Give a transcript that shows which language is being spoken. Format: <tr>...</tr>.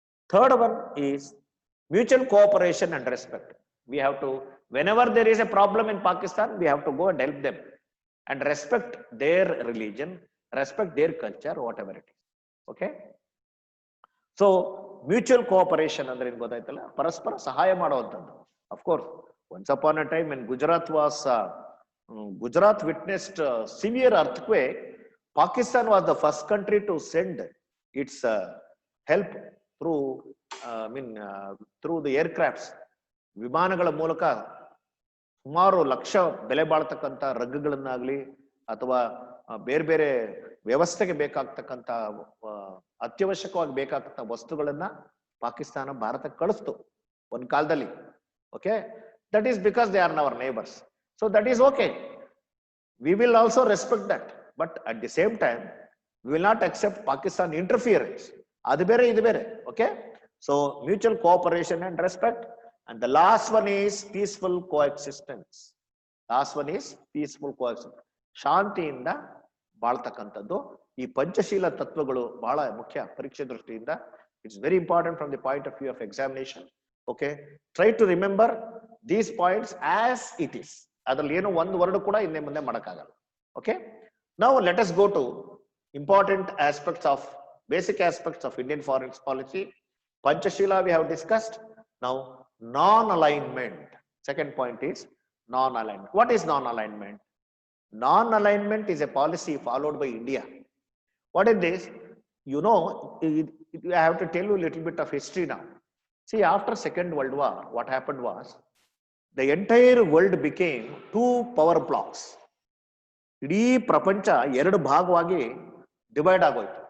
<en>Third one is mutual cooperation and respect. We have to, whenever there is a problem in Pakistan, we have to go and help them and respect their religion, respect their culture, whatever it is. Okay? So mutual cooperation</en> <kn>ಅಂದ್ರೆ ಏನ್ ಗೊತ್ತಾಯ್ತಲ್ಲ, ಪರಸ್ಪರ ಸಹಾಯ ಮಾಡುವಂಥದ್ದು.</kn> <en>Of course, once upon a time when Gujarat was Gujarat witnessed a severe earthquake, Pakistan was the first country to send its help through, through the aircrafts.</en> <kn>ವಿಮಾನಗಳ ಮೂಲಕ ಸುಮಾರು ಲಕ್ಷ ಬೆಲೆ ಬಾಳ್ತಕ್ಕಂಥ ರಗ್ಗುಗಳನ್ನಾಗ್ಲಿ ಅಥವಾ ಬೇರೆ ಬೇರೆ ವ್ಯವಸ್ಥೆಗೆ ಬೇಕಾಗ್ತಕ್ಕಂಥ ಅತ್ಯವಶ್ಯಕವಾಗಿ ಬೇಕಾಗ್ತಕ್ಕಂಥ ವಸ್ತುಗಳನ್ನ ಪಾಕಿಸ್ತಾನ ಭಾರತಕ್ಕೆ ಕಳಿಸ್ತು ಒಂದು ಕಾಲದಲ್ಲಿ.</kn> <en>Okay, that is because they are our neighbours. So that is okay, we will also respect that, but at the same time we will not accept Pakistan interference.</en> <kn>ಅದು ಬೇರೆ ಇದು ಬೇರೆ.</kn> <en>Okay, so mutual cooperation and respect. And the last one is peaceful coexistence. Last one is peaceful coexistence.</en> <kn>ಶಾಂತಿಯಿಂದ ಬಾಳ್ತಕ್ಕಂಥದ್ದು. ಈ ಪಂಚಶೀಲ ತತ್ವಗಳು ಬಹಳ ಮುಖ್ಯ ಪರೀಕ್ಷೆ ದೃಷ್ಟಿಯಿಂದ.</kn> <en>It's very important from the point of view of examination. Okay, try to remember these points as it is.</en> <kn>ಅದ್ರಲ್ಲಿ ಏನೋ ಒಂದು ವರ್ಡ್ ಕೂಡ ಹಿಂದೆ ಮುಂದೆ ಮಾಡಕ್ಕಾಗಲ್ಲ.</kn> <en>Okay, now let us go to important aspects of basic aspects of Indian foreign policy. Panchashila we have discussed. Now non-alignment. Second point is non-alignment. What is non-alignment? Non-alignment is a policy followed by India. What is this? You know, I have to tell you a little bit of history now. See, after Second World War, what happened was the entire world became two power blocks.</en> <kn>ಇಡೀ ಪ್ರಪಂಚ ಎರಡು ಭಾಗವಾಗಿ divide ಆಗೋಯ್ತು.</kn>